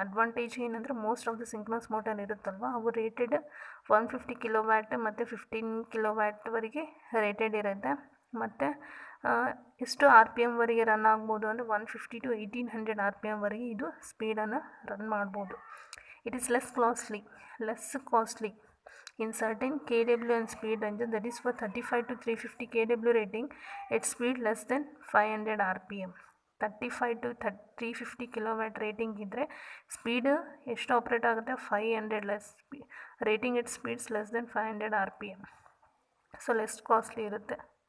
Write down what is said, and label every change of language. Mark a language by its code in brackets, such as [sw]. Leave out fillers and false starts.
[kn] Advantage ಏನಂದರೆ [en] most of the [kn] synchronous motor ಇರುತ್ತಲ್ವ ಅವು ರೇಟೆಡ್ 150 kW ಮತ್ತು 15 kW ರೇಟೆಡ್ ಇರುತ್ತೆ. ಮತ್ತು ಎಷ್ಟು RPM ವರೆಗೆ ರನ್ ಆಗ್ಬೋದು ಅಂದರೆ 150 to 1800 RPM ವರೆಗೆ ಇದು ಸ್ಪೀಡನ್ನು ರನ್ ಮಾಡ್ಬೋದು. [en] It is less costly in certain kW and speed ranges, that is for 35 to 350 kW rating at speed less than 500 RPM. [kn] 35 to 350 kW rating ಇದ್ದರೆ ಸ್ಪೀಡ್ ಎಷ್ಟು ಆಪ್ರೇಟ್ ಆಗುತ್ತೆ, 500 less rating [en] It speeds less than 500 RPM. [kn] So less costly ಇರುತ್ತೆ.